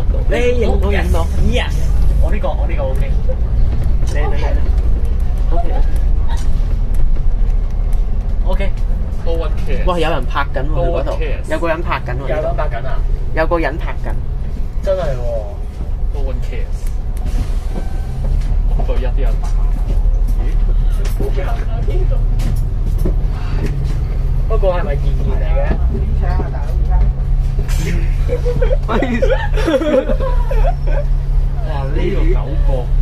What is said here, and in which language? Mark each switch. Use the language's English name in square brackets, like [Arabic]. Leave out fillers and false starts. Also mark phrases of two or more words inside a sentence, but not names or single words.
[Cantonese] 你影到。 Yes， 我呢個 OK。OK。哇！有人拍緊喎，嗰度有個人拍緊喎。有個人拍緊。真係喎。 [English] No one cares。 [Cantonese] 對一啲人。不過係咪現嚟嘅？哇！呢度9個，